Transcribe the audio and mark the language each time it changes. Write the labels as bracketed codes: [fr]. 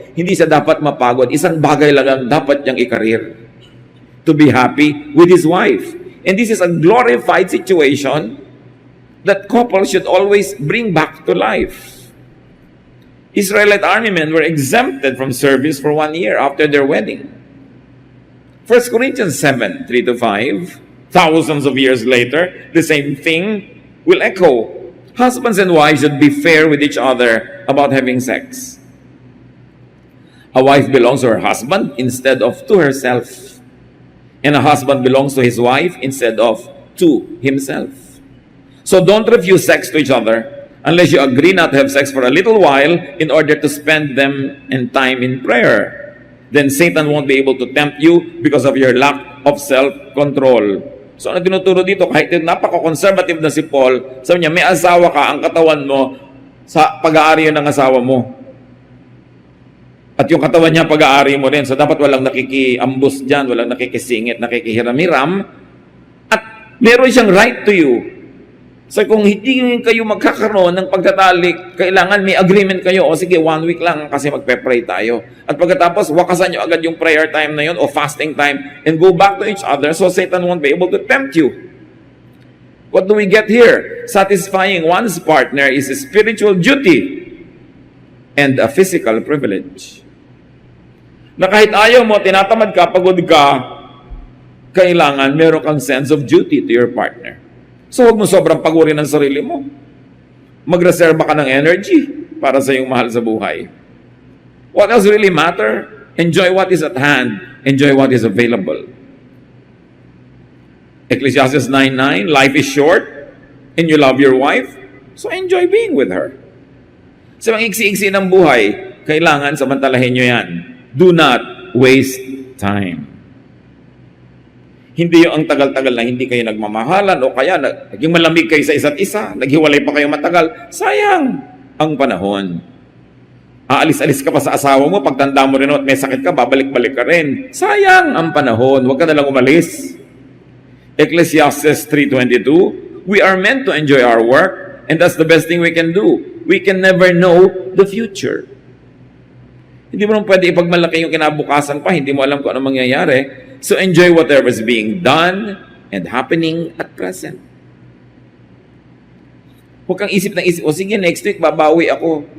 [tl] hindi siya dapat mapagod. Isang bagay lang ang dapat niyang ikarir. [en] To be happy with his wife. And this is a glorified situation that couples should always bring back to life. Israelite army men were exempted from service for 1 year after their wedding. 1 Corinthians 7, 3-5, thousands of years later, the same thing will echo. Husbands and wives should be fair with each other about having sex. A wife belongs to her husband instead of to herself. And a husband belongs to his wife instead of to himself. So don't refuse sex to each other unless you agree not to have sex for a little while in order to spend them in time in prayer. Then Satan won't be able to tempt you because of your lack of self-control. [tl] So ano tinuturo dito? Kahit napaka-conservative na si Paul, sabi niya, may asawa ka, ang katawan mo, sa pag-aari ng asawa mo. At yung katawan niya, pag-aari mo rin. So dapat walang nakikiambus dyan, walang nakikisingit, nakikihiram-hiram. At meron siyang [en] right to you. [tl] So kung hindi kayo magkakaroon ng pagtatalik, kailangan may agreement kayo. O sige, 1 week lang kasi magpe-pray tayo. At pagkatapos, wakasan nyo agad yung prayer time na yun o fasting time [en] and go back to each other so Satan won't be able to tempt you. What do we get here? Satisfying one's partner is a spiritual duty and a physical privilege. [tl] Na kahit ayaw mo, tinatamad ka, pagod ka, kailangan meron kang [en] sense of duty to your partner. [tl] So huwag mo sobrang pagurin ng sarili mo. Magreserba ka ng energy para sa iyong mahal sa buhay. [en] What else really matter? Enjoy what is at hand. Enjoy what is available. Ecclesiastes 9:9, life is short and you love your wife, so enjoy being with her. [tl] Sa mga iksi-iksi ng buhay, kailangan samantalahin nyo yan. [en] Do not waste time. [tl] Hindi yung ang tagal-tagal na hindi kayo nagmamahalan o kaya naging malamig kayo sa isa't isa, naghiwalay pa kayo matagal. Sayang ang panahon. Aalis-alis ka pa sa asawa mo, pagtanda mo rin at may sakit ka, babalik-balik ka rin. Sayang ang panahon. Huwag ka nalang umalis. [en] Ecclesiastes 3:22, we are meant to enjoy our work and that's the best thing we can do. We can never know the future. [tl] Hindi mo nang pwede ipagmalaki yung kinabukasan pa, hindi mo alam kung ano mangyayari. [en] So enjoy whatever is being done and happening at present. [tl] Huwag kang isip ng isip, o sige, [en] next week [tl] babawi ako.